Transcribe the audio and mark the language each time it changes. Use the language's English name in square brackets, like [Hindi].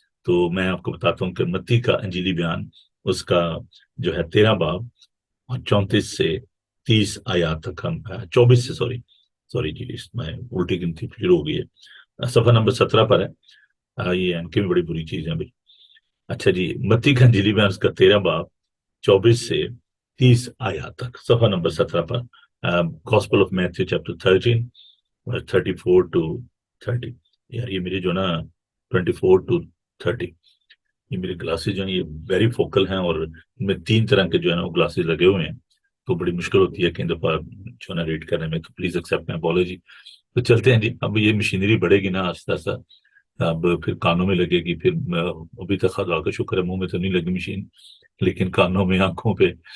[Urdu] تو میں آپ کو بتاتا ہوں کہ متی کا انجیلی بیان، اس کا جو ہے 13 باب اور 34 سے 30 آیات تک ہم 24 سے سوری جی، میں الٹی گنتی شروع ہو گئی ہے، صفحہ نمبر 17 پر ہے. یہ ان کی بھی بڑی بری چیز ہے بھائی. اچھا جی، متی کا انجیلی بیان، اس کا 13 باب 24 سے 30 آیات تک، صفحہ number 17 per. [English] Gospel of Matthew chapter 13 34 to 30. [Urdu] یار یہ میری جو نا 24 to 30، یہ میرے گلاسز جو ہیں یہ ویری فوکل ہیں، اور ان میں 3 طرح کے جو ہے نا وہ گلاسز لگے ہوئے ہیں، تو بڑی مشکل ہوتی ہے کئی دفعہ جو ہے نا ریڈ کرنے میں. تو [English] Please accept my apology. [Urdu] تو چلتے ہیں جی. اب یہ مشینری بڑھے گی نا آہستہ آہستہ، اب پھر کانوں میں لگے گی، پھر ابھی تک خدا کا شکر ہے منہ میں تو نہیں لگی مشین، لیکن کانوں میں، آنکھوں پہ.